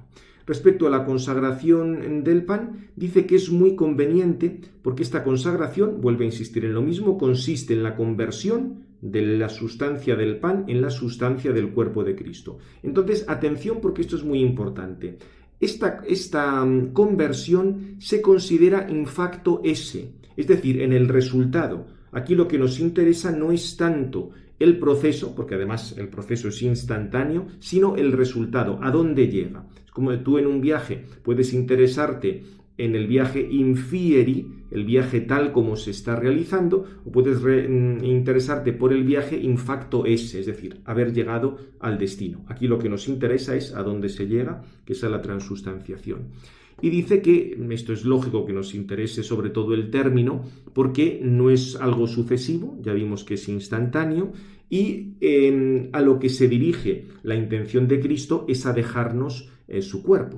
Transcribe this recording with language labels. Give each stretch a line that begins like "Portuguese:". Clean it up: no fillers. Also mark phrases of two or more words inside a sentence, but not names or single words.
Spanish: Respecto a la consagración del pan, dice que es muy conveniente porque esta consagración, vuelve a insistir en lo mismo, consiste en la conversión de la sustancia del pan en la sustancia del cuerpo de Cristo. Entonces, atención porque esto es muy importante. Esta conversión se considera
Latin: in facto esse,
Spanish: es decir, en el resultado. Aquí lo que nos interesa no es tanto el proceso, porque además el proceso es instantáneo, sino el resultado, a dónde llega. Es como tú en un viaje puedes interesarte en el viaje
Latin: in fieri,
Spanish: el viaje tal como se está realizando, o puedes interesarte por el viaje
Latin: in facto esse,
Spanish: es decir, haber llegado al destino. Aquí lo que nos interesa es a dónde se llega, que es a la transustanciación. Y dice que esto es lógico que nos interese sobre todo el término, porque no es algo sucesivo, ya vimos que es instantáneo, y a lo que se dirige la intención de Cristo es a dejarnos su cuerpo.